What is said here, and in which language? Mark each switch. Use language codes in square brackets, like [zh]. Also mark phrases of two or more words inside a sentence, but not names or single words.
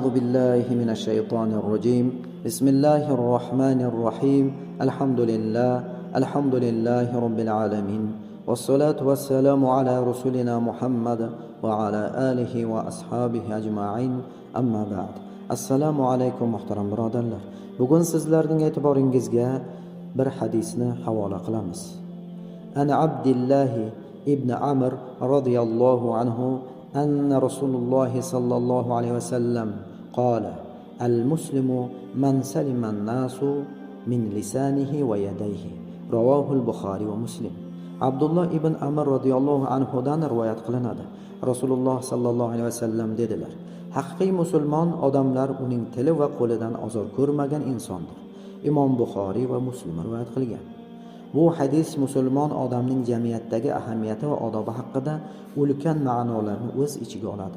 [ar] بالله من الشيطان الرجيم بسم الله الرحمن الرحيم الحمد لله رب العالمين والصلاة والسلام على رسولنا محمد وعلى آله وأصحابه أجمعين أما بعد [uz] Assalomu alaykum muhtaram birodarlar. Bugun sizlarning e'tiboringizga bir hadisni havola qilamiz. [ar] عن عبد الله بن عمرو رضي الله عنه أن رسول الله صلى الله عليه وسلم قال المسلم من سلم الناس من لسانه ويده. رواه البخاري ومسلم. [uz] Abdullah ibn Amr [ar] رضي الله عنه [uz] dan rivoyat qilinadi. Rasululloh [ar] صلى الله عليه وسلم [uz] dedilar: Haqiqiy musulmon odamlar uning tili va qo'lidan azor ko'rmagan insondir. Imom Buxoriy va Muslim rivoyat qilgan. Bu hadis musulmon odamning jamiyatdagi ahamiyati va odobi haqida ulkan ma'nolarni o'z ichiga oladi.